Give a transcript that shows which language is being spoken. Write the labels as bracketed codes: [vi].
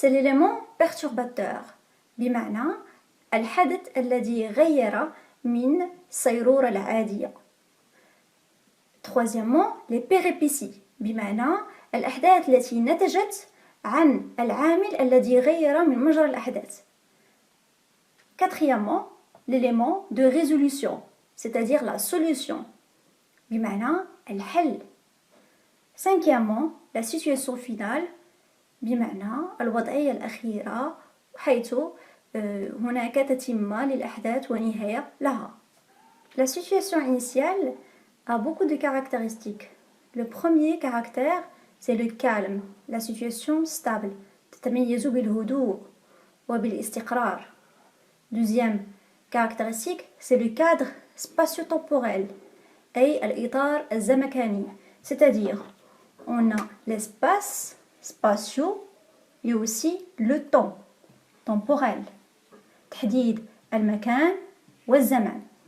[fr] C'est l'élément perturbateur [ar] بمعنى الحدث الذي غير من السيرورة العادية. [fr] Troisièmement, les péripéties [ar] بمعنى الأحداث التي نتجت عن العامل الذي غير من مجرى الأحداث. [fr] Quatrièmement, l'élément de résolution, c'est-à-dire la solution [ar] بمعنى الحل. [fr] Cinquièmement, la situation finale [ar] بمعنى الوضعية الأخيرة حيث هناك تتمة للأحداث ونهاية لها. [fr] La situation initiale a beaucoup de caractéristiques. Le premier caractère, c'est le calme, la situation stable, [ar] تتميز بالهدوء وبالاستقرار. [fr] Deuxième caractéristique, c'est le cadre spatio-temporel, [ar] أي الإطار الزمكاني, [fr] c'est-à-dire on a l'espace spatio et aussi le temps temporel, [ar] تحديد المكان والزمان.